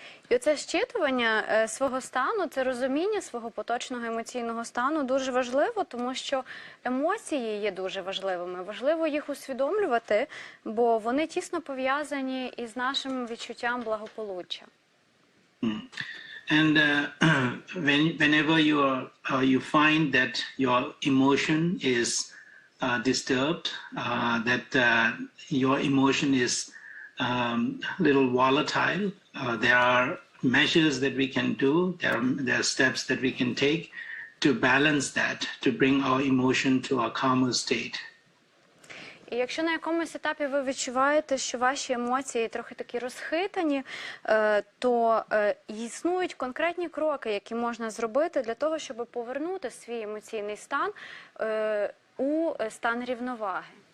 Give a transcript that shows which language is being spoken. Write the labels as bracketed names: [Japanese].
[Ukrainian] І оце щитування свого стану, це розуміння свого поточного емоційного стану дуже важливо, тому що емоції є дуже важливими. Важливо їх усвідомлювати, бо вони тісно пов'язані із нашим відчуттям благополуччя. [English] And whenever you find that your emotion is disturbed, that your emotion is a little volatile, there are measures that we can do, there are steps that we can take to balance that, to bring our emotion to a calmer state. [Ukrainian] І якщо на якомусь етапі ви відчуваєте, що ваші емоції трохи такі розхитані, то існують конкретні кроки, які можна зробити для того, щоб повернути свій емоційний стан у стан рівноваги.